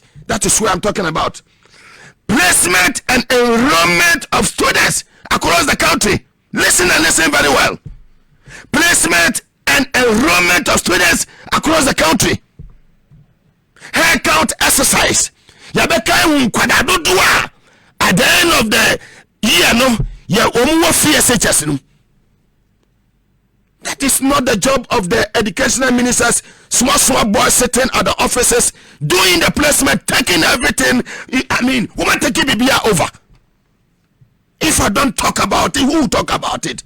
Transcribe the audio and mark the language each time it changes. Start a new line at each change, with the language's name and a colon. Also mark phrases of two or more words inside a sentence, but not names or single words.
English: That is what I'm talking about. Placement and enrollment of students across the country. Listen and listen very well. Placement and enrollment of students across the country. hair count exercise.
Akan: Yabeka kwada dodoa
English: at the end of the year
Akan: no ya omuwo FSHS no.
English: That is not the job of the educational ministers. Small boys sitting at the offices doing the placement, taking everything. I mean, woman taking Bibia over. If I don't talk about it, who will talk about it?